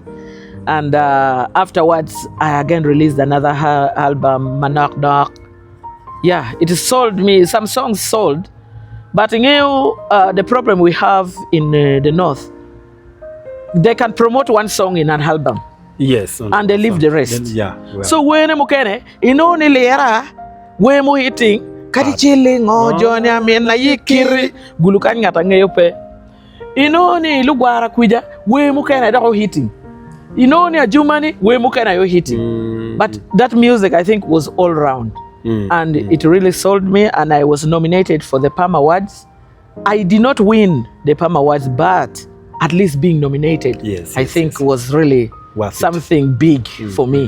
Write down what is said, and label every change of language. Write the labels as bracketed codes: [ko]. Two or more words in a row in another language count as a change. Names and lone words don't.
[en] And afterwards, I again released another album, Manok Dok. Yeah, it sold me. Some songs sold. But the problem we have in the North, they can promote one song in an album. Yes. And they leave the rest. Then, yeah. Well. [ach] So when mukene, ni lera, when mu hitting, kadi chilling Johnny amen na yikiri, gulukan ngata ngayope. Ni lugwara kuja, we mukene da hitting. Ni ajumani, we mukene yo hitting. [en] But that music I think was all round. And it really sold me, and I was nominated for the Palm Awards. I did not win the Palm Awards, but at least being nominated, I think was really something big for me.